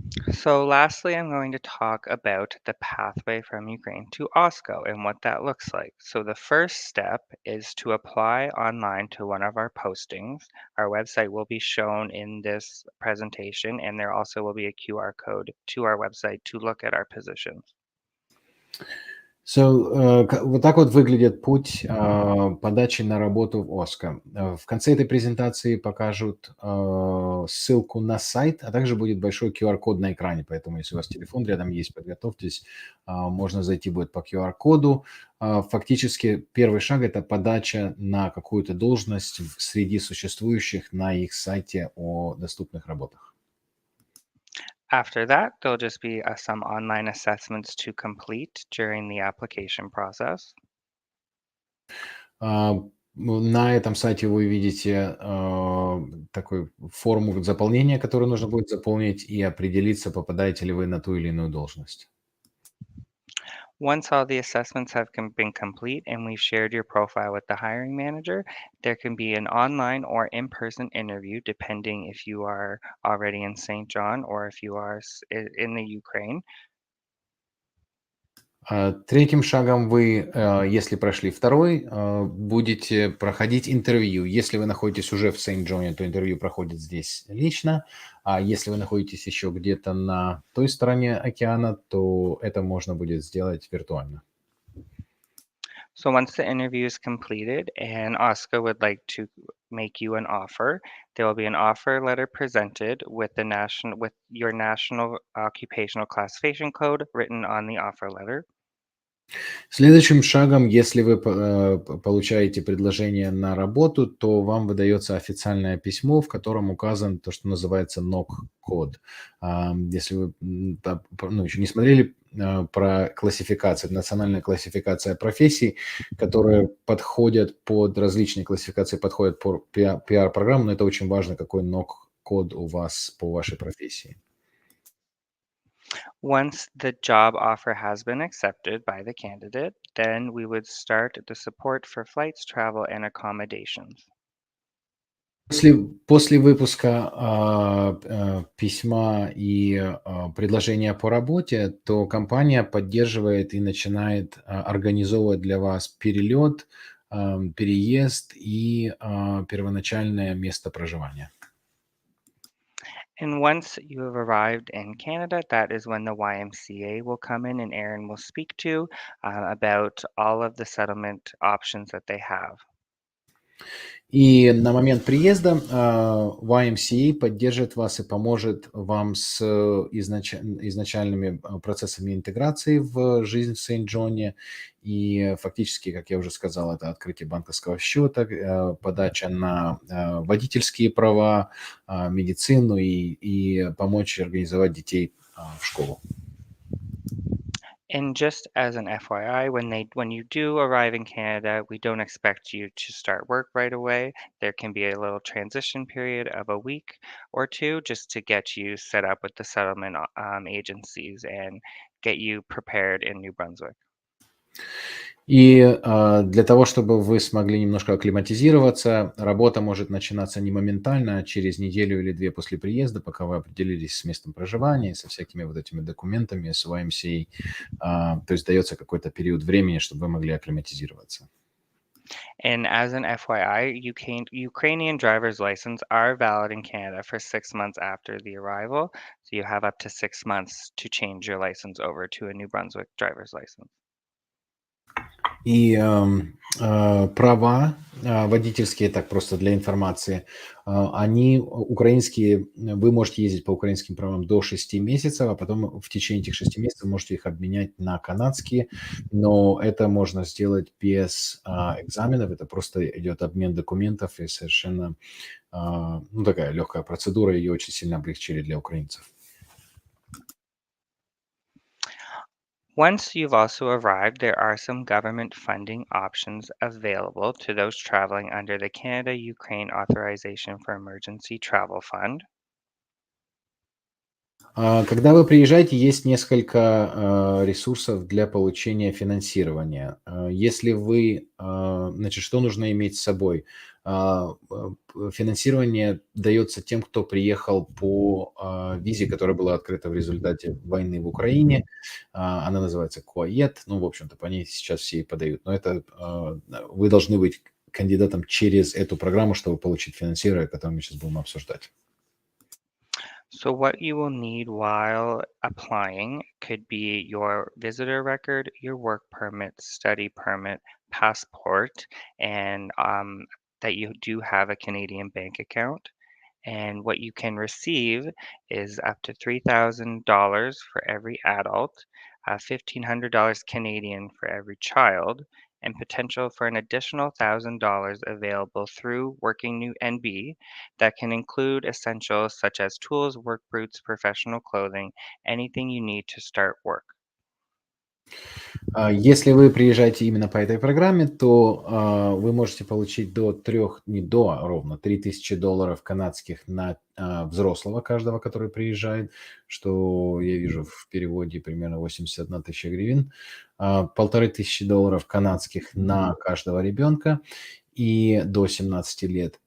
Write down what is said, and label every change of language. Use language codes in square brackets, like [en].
[en] So lastly, I'm going to talk about the pathway from Ukraine to OSCO and what that looks like. So the first step is to apply online to one of our postings. Our website will be shown in this presentation, and there also will be a QR code to our website to look at our positions. [ru] So, вот так вот выглядит путь подачи на работу в OSCO. В конце этой презентации покажут ссылку на сайт, а также будет большой QR-код на экране, поэтому если у вас телефон рядом есть, подготовьтесь, можно зайти будет по QR-коду. Фактически первый шаг – это подача на какую-то должность среди существующих на их сайте о доступных работах. [en] After that, there'll just be some online assessments to complete during the application process. [ru] На этом сайте вы видите такую форму заполнения, которую нужно будет заполнить и определиться, попадаете ли вы на ту или иную должность. [en] Once all the assessments have been complete and we've shared your profile with the hiring manager, there can be an online or in-person interview depending if you are already in St. John or if you are in the Ukraine. [ru] Третьим шагом вы, если прошли второй, будете проходить интервью. Если вы находитесь уже в Сент-Джоне, то интервью проходит здесь лично, а если вы находитесь еще где-то на той стороне океана, то это можно будет сделать виртуально. [en] So once the interview is completed and OSCO would like to make you an offer, there will be an offer letter presented with your national occupational classification code written on the offer letter. [ru] Следующим шагом, если вы получаете предложение на работу, то вам выдается официальное письмо, в котором указан то, что называется NOC-код. Если вы еще не смотрели про классификацию, национальная классификация профессий, которые подходят под различные классификации, подходят по PR-программам, но это очень важно, какой NOC-код у вас по вашей профессии. [en] Once the job offer has been accepted by the candidate, then we would start the support for flights, travel, and accommodations. [ru] После выпуска письма и предложения по работе, то компания поддерживает и начинает организовывать для вас перелет, переезд и первоначальное место проживания. [en] And once you have arrived in Canada, that is when the YMCA will come in and Erin will speak to about all of the settlement options that they have. [ru] И на момент приезда YMCA поддержит вас и поможет вам с изначальными процессами интеграции в жизнь в Сент-Джоне. И фактически, как я уже сказал, это открытие банковского счета, подача на водительские права, медицину и помочь организовать детей в школу. [en] And just as an FYI, when you do arrive in Canada, we don't expect you to start work right away. There can be a little transition period of a week or two just to get you set up with the settlement agencies and get you prepared in New Brunswick. [ru] И для того, чтобы вы смогли немножко акклиматизироваться, работа может начинаться не моментально, а через неделю или две после приезда, пока вы определились с местом проживания, со всякими вот этими документами, с YMCA. То есть дается какой-то период времени, чтобы вы могли акклиматизироваться. [en] And as an FYI, Ukrainian driver's license are valid in Canada for 6 months after the arrival. So you have up to 6 months to change your license over to a New Brunswick driver's license. [ru] И права водительские, так просто для информации, они украинские, вы можете ездить по украинским правам до 6 месяцев, а потом в течение этих 6 месяцев можете их обменять на канадские, но это можно сделать без экзаменов, это просто идет обмен документов и совершенно такая легкая процедура, ее очень сильно облегчили для украинцев. [en] Once you've also arrived, there are some government funding options available to those traveling under the Canada-Ukraine Authorization for Emergency Travel Fund. [ru] Когда вы приезжаете, есть несколько ресурсов для получения финансирования. Если вы, значит, что нужно иметь с собой? Финансирование дается тем, кто приехал по визе, которая была открыта в результате войны в Украине. Она называется КОАЕТ. Ну, в общем-то, по ней сейчас все и подают. Но это вы должны быть кандидатом через эту программу, чтобы получить финансирование, которое мы сейчас будем обсуждать. [en] So what you will need while applying could be your visitor record, your work permit, study permit, passport, and that you do have a Canadian bank account. And what you can receive is up to $3,000 for every adult, $1,500 Canadian for every child, and potential for an additional $1,000 available through Working New NB that can include essentials such as tools, work boots, professional clothing, anything you need to start work. [ru] Если вы приезжаете именно по этой программе, то вы можете получить ровно $3000 канадских на взрослого каждого, который приезжает, что я вижу в переводе примерно 81 тысяча гривен, $1500 канадских на каждого ребенка и до 17 лет.